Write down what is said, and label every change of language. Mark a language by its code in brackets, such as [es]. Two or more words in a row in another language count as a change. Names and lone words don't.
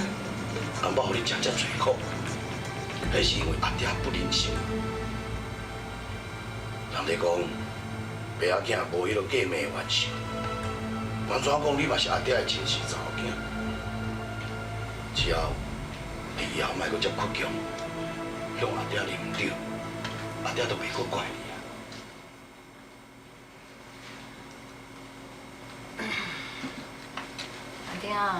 [nan] 阿妈，互你食遮侪苦，迄是因为阿爹不忍心。人哋讲，爸仔囝无迄个嫁妹的冤仇，安怎讲你嘛是阿爹的亲生查某囝。只要你以后莫搁接倔强，向阿爹认唔对，阿爹都袂搁怪你阿爹啊！